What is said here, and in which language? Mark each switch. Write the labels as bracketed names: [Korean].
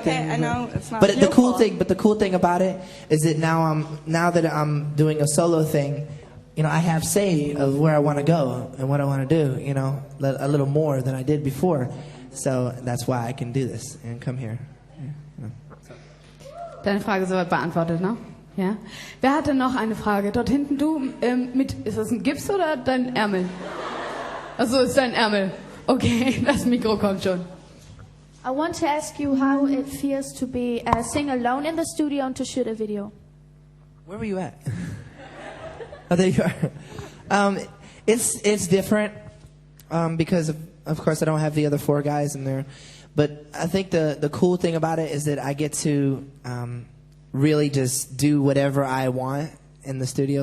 [English] Okay, I know it's not. But your the fault. cool thing about it is that now that I'm doing a solo thing, I have say of where I want to go and what I want to do, a little more than I did before. So that's why I can do this and come here. [German] Deine Frage ist soweit beantwortet, ne? Ja. Wer hatte noch eine Frage? Dort hinten du, ist das ein Gips oder dein Ärmel? Achso, ist dein Ärmel. Okay, das Mikro kommt schon. [English] I want to ask you how it feels to be sing alone in the studio and to shoot a video. Where were you at? Oh, there you are. It's different because of course I don't have the other four guys in there, but I think the cool thing about it is that I get to really just do whatever I want in the studio.